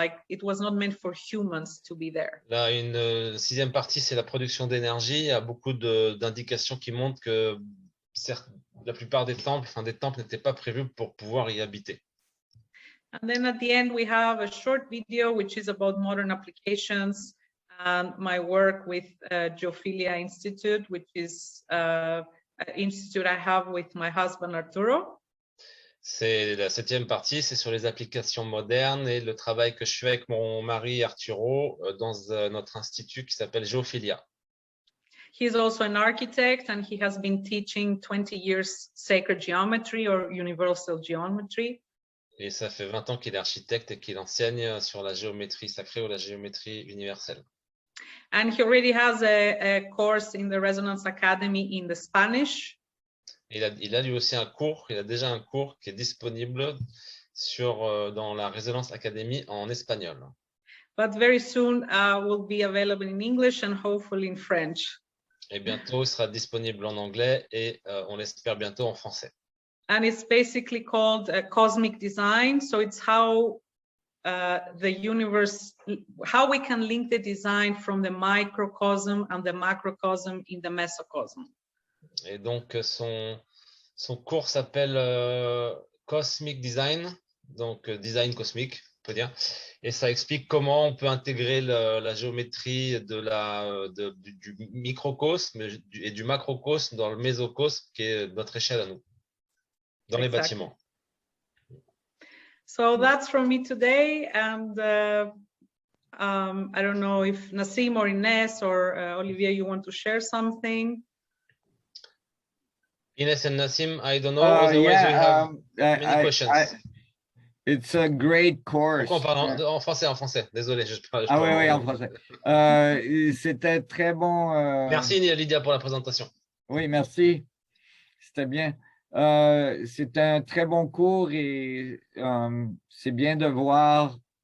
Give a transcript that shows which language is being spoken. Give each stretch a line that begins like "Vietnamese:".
English: Like it was not meant for humans to be there.
French: Là, une sixième partie, c'est la production d'énergie. Il y a beaucoup d'indications qui montrent que la plupart des temples n'étaient pas prévus pour pouvoir y habiter.
English: And then at the end, we have a short video, which is about modern applications and my work with Geophilia Institute, which is an institute I have with my husband, Arturo.
French: C'est la septième partie, c'est sur les applications modernes et le travail que je fais avec mon mari Arturo dans notre institut qui s'appelle Geophilia.
English: He's also an architect and he has been teaching 20 years sacred geometry or universal geometry.
French: Et ça fait 20 ans qu'il est architecte et qu'il enseigne sur la géométrie sacrée ou la géométrie universelle.
English: And he already has a course in the Resonance Academy in the Spanish.
French: Il a lui aussi il a déjà un cours qui est disponible dans la Resonance Academy en espagnol.
English: But very soon will be available in English and hopefully in French.
French: Et bientôt, il sera disponible en anglais et on l'espère bientôt en français.
English: And it's basically called cosmic design. So it's how the universe, how we can link the design from the microcosm and the macrocosm in the mesocosm.
French: Et donc, son cours s'appelle Cosmic Design, donc design cosmique, on peut dire. Et ça explique comment on peut intégrer la géométrie du microcosme et du macrocosme dans le mésocosme, qui est notre échelle à nous, dans les bâtiments.
English: So that's from me today. And I don't know if Nassim or Ines or Olivier, you want to share something? Ines and Nassim, I don't know. Otherwise, we have many questions. It's a great course.
French: Pourquoi on parle en français, désolé. Oui, en français. C'était très bon. Merci Lydia pour la présentation. Oui, merci. C'était bien. C'est un très bon cours et c'est bien de voir.